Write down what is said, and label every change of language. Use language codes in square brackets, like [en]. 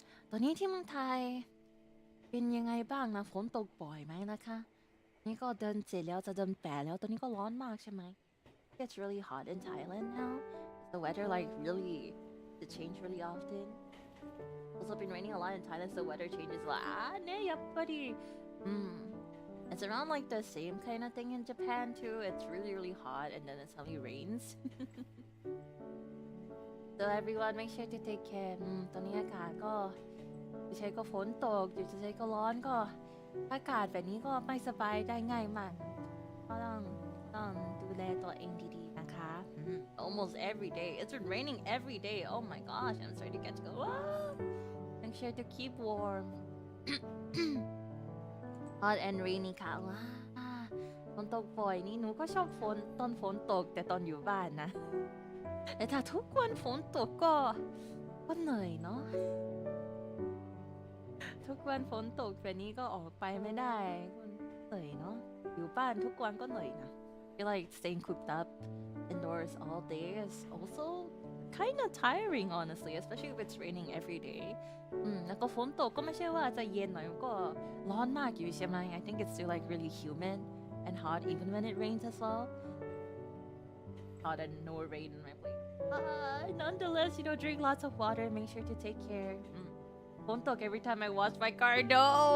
[th] ตอนนี้ที่เมืองไทยเป็นยังไงบ้างนะฝนตกบ่อยไหมนะคะนี่ก็เดิน7แล้วจะเดิน8แล้วตอนนี้ก็ร้อนมากใช่ไหม [en] It's really hot in Thailand now. The weather like really it change really often. It's been raining a lot in Thailand, so the weather changes like yeah, buddy. It's around like the same kind of thing in Japan too. It's really hot and then it suddenly rains. So everyone make sure to take care. [th] ตอนนี้อากาศก็จะใช้ก็ฝนตกอยู่จะใช้ก็ร้อนก็อากาศแบบนี้ก็ไม่สบายได้ง่ายมากก็ต้องดูแลตัวเองดีๆนะคะ [en] Almost every day. It's been raining every day. Oh my gosh, I'm starting to get to go. Make sure to keep warm. Hot and rainy [th] ค่ะว้าฝนตกบ่อยนี่หนูก็ชอบตอนฝนตกแต่ตอนอยู่บ้านนะแต่ถ้าทุกวันฝนตกก็เหนื่อยเนาะทุกวันฝนตกแบบนี้ก็ออกไปไม่ได้เหนื่อยเนาะอยู่บ้านทุกวันก็เหนื่อยนะ [en] Feel like staying cooped up indoors all day is also kind of tiring honestly, especially if it's raining every day. [th] แล้วก็ฝนตกก็ไม่ใช่ว่าจะเย็นหน่อยก็ร้อนมากอยู่ใช่ไหม [en] I think it's still like really humid and hot even when it rains as well. Hot and no rain in my place. Nonetheless, drink lots of water. Make sure to take care. [th] ฝนตก [en] every time I wash my car. No.